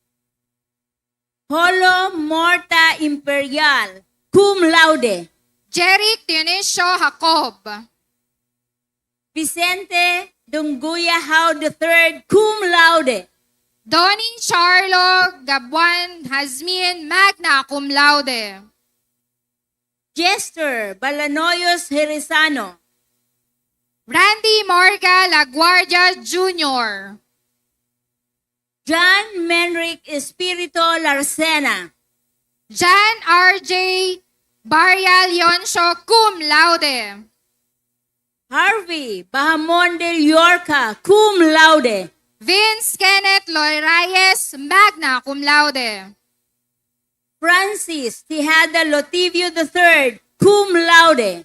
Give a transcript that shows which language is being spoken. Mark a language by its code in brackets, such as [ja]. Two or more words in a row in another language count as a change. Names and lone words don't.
[en] Holo Morta Imperial, [la] cum laude. [en] Jeric Dionisio Jacob. Vicente Dunguya How III, [la] cum laude. [en] Donnie Charlo Gabuan Hazmin, [la] magna cum laude. [en] Jester Balanoyos Heresano. Randy Morga Laguardia Jr. John Menric Espirito Larcena. John R.J. Barria Leoncio, [la] cum laude. [en] Harvey Bahamon del Yorca, [la] cum laude. [en] Vince Kenneth Loirayes, [la] magna cum laude. [en] Francis Tejada Lotivio III, [la] cum laude.